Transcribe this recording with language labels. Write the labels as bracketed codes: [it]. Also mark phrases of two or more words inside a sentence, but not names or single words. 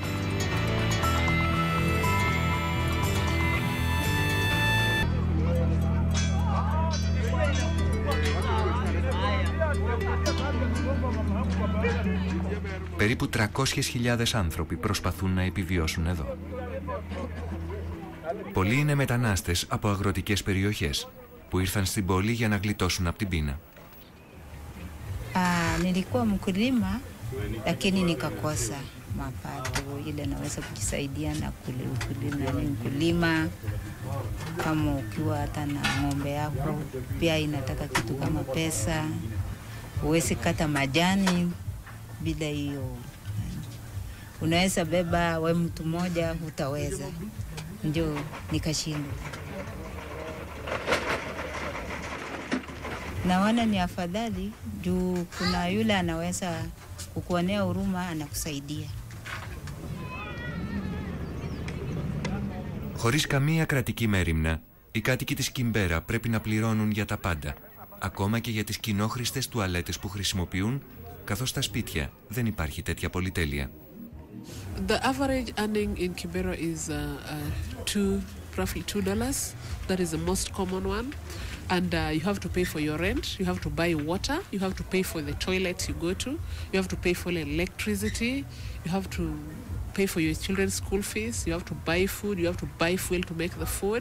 [el] Περίπου 300.000 άνθρωποι προσπαθούν να επιβιώσουν εδώ. Πολλοί είναι μετανάστες από αγροτικές περιοχές που ήρθαν στην πόλη για να γλιτώσουν από την πείνα. [sw] Nilikuwa mkulima lakini nikakosa mapato ile naweza kujisaidia na kulima kama ukiwa hata na ng'ombe yako pia inataka kitu kama pesa, huwezi kata majani bila hiyo, unaweza beba we mtu mmoja utaweza, ndio nikashinda. Naona ni afadhali juu kuna yule anaweza kukuonea huruma, anakusaidia. [el] Χωρίς καμία κρατική μέριμνα, οι κάτοικοι της Κιμπέρα πρέπει να πληρώνουν για τα πάντα, ακόμα και για τις κοινόχρηστες τουαλέτες που χρησιμοποιούν, καθώς στα σπίτια δεν υπάρχει τέτοια πολυτέλεια. [en] The average earning in Kibera is roughly $2. That is the most common one. And you have to pay for your rent, you have to buy water, you have to pay for the toilet you go to, you have to pay for electricity, you have to pay for your children's school fees, you have to buy food, you have to buy fuel to make the food.